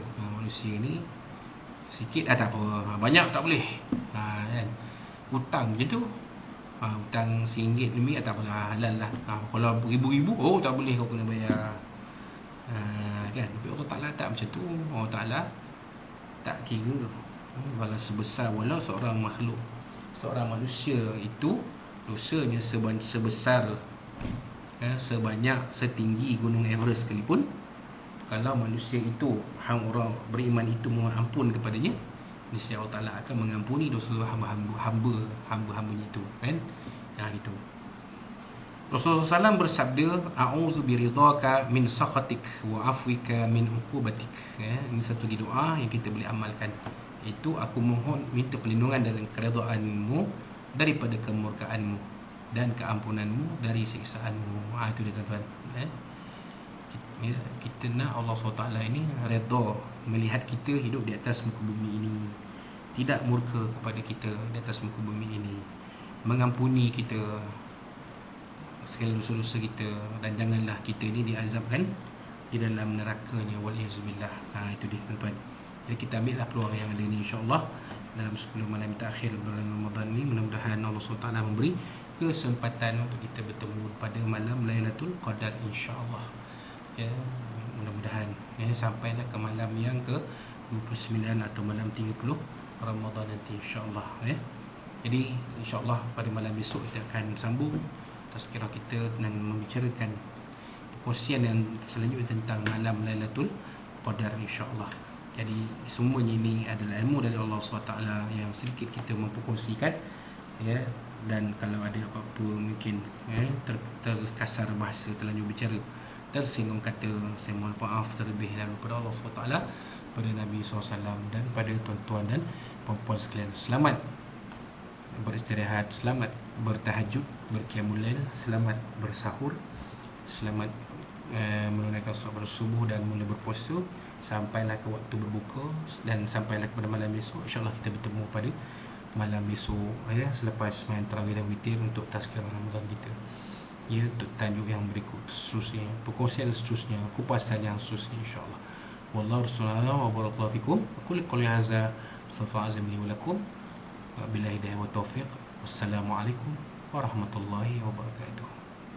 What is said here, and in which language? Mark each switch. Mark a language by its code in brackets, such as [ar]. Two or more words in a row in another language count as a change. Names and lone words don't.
[ms] Manusia ni sikit tak apa, banyak tak boleh. Hutang macam tu, hutang RM1 lebih tak apa, halal lah. Kalau ribu-ribu, tak boleh, kau kena bayar. Kan? Tapi Allah Ta'ala tak macam tu. Allah Ta'ala tak kira walau sebesar, walau seorang makhluk, seorang manusia itu dosanya sebesar, sebanyak, setinggi gunung Everest sekalipun, kalau manusia itu, orang beriman itu mengampun kepadanya, niscaya Allah Ta'ala akan mengampuni dosa hamba-hambanya itu, kan? Itu Rasulullah SAW bersabda, [ar] أعوذ برضاك من سخطك وعفوك من عقوبتك. [ms] Ini satu doa yang kita boleh amalkan. Itu aku mohon minta perlindungan dalam keredaanmu daripada kemurkaanmu dan keampunanmu dari siksaanmu. Itu dia tuan-tuan. Kita nak Allah SWT ini redha melihat kita hidup di atas muka bumi ini, tidak murka kepada kita di atas muka bumi ini, mengampuni kita segala dosa-dosa kita, dan janganlah kita ni diazabkan di dalam nerakanya, waliyazubillah. Itu dia tuan-tuan. Jadi kita ambillah peluang yang ada ni, insya-Allah dalam 10 malam terakhir bulan Ramadan ni, mudah-mudahan Allah SWT memberi kesempatan untuk kita bertemu pada malam Lailatul Qadar, insya-Allah. Mudah-mudahan sampailah ke malam yang ke 29 atau malam 30 Ramadan nanti, insya-Allah. Jadi insya-Allah pada malam besok kita akan sambung tazkirah kita dan membicarakan perkongsian yang selanjutnya tentang malam Lailatul Qadar, insya-Allah. Jadi semuanya ini adalah ilmu dari Allah SWT yang sedikit kita mampu kongsikan, dan kalau ada apa-apa mungkin terkasar bahasa, terlanjur bicara, tersinggung kata, saya mohon maaf terlebih dahulu pada Allah SWT, pada Nabi SAW, dan pada tuan-tuan dan puan-puan sekalian. Selamat beristirahat, selamat bertahajud, berqiyamul lail, selamat bersahur, selamat menunaikan solat subuh dan mula berpuasa sampailah ke waktu berbuka, dan sampailah kepada malam besok. InsyaAllah kita bertemu pada malam besok ya, selepas main tarawih dan witir untuk tazkirah Ramadan kita ya, untuk tajuk yang berikut seterusnya, perkongsian seterusnya, kupasan yang seterusnya insyaAllah. [ar] والله رحمة الله وبارك الله فيكم. [ms] Aku lihat [ar] هذا أستغفر الله العظيم لي ولكم وبالله هداية وتوفيق. والسلام عليكم ورحمة الله وبركاته.